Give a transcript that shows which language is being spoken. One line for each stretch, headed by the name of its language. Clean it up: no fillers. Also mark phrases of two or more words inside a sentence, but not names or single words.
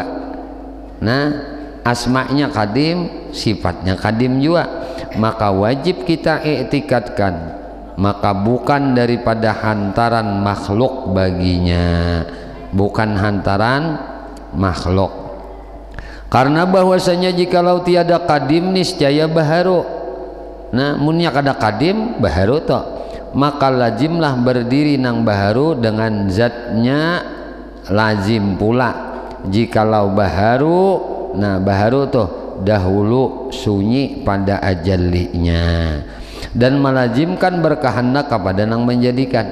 Indonesian: Nah, asma'nya kadim, sifatnya kadim juga. Maka wajib kita iktikadkan, maka bukan daripada hantaran makhluk baginya, bukan hantaran makhluk. Karena bahwasanya jikalau tiada kadim niscaya baharu.
Banjar: Nah munnya kada kadim baharu toh, maka lazimlah berdiri nang baharu dengan zatnya lazim pula.
Indonesian: Jikalau baharu, nah baharu tuh dahulu sunyi pada ajalinya dan melazimkan berkehendak kepada nang menjadikan.